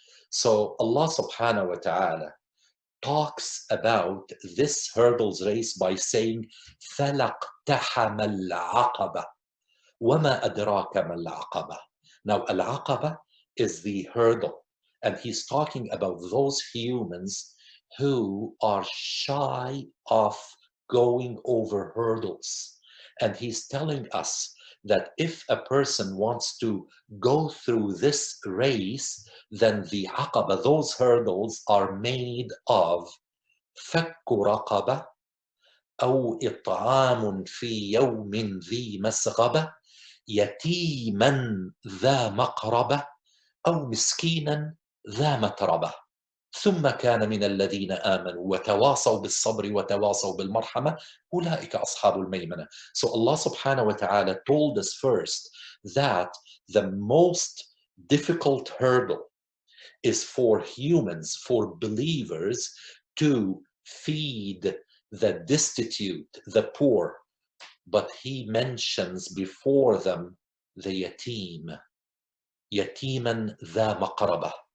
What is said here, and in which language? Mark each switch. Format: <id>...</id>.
<en>So Allah subhanahu wa ta'ala talks about this hurdles race by saying,</en> <ar>فَلَقْتَحَمَ الْعَقَبَةِ وَمَا أَدْرَاكَ مَا الْعَقَبَةِ.</ar> <en>Now, al-aqaba is the hurdle, and he's talking about those humans who are shy of going over hurdles. And he's telling us that if a person wants to go through this race, then the aqaba, those hurdles, are made of</en> <ar>فك رقبة أو إطعام في يوم ذي مسغبة يتيما ذا مقربة أو مسكينا ذا متربة ثم كان من الذين آمنوا وتواصوا بالصبر وتواصوا بالمرحمة أولئك أصحاب الميمنة.</ar> <en>So Allah subhanahu wa ta'ala told us first that the most difficult hurdle is for humans, for believers, to feed the destitute, the poor. But he mentions before them the yatim,</en> <ar>yatiman dha maqraba.</ar>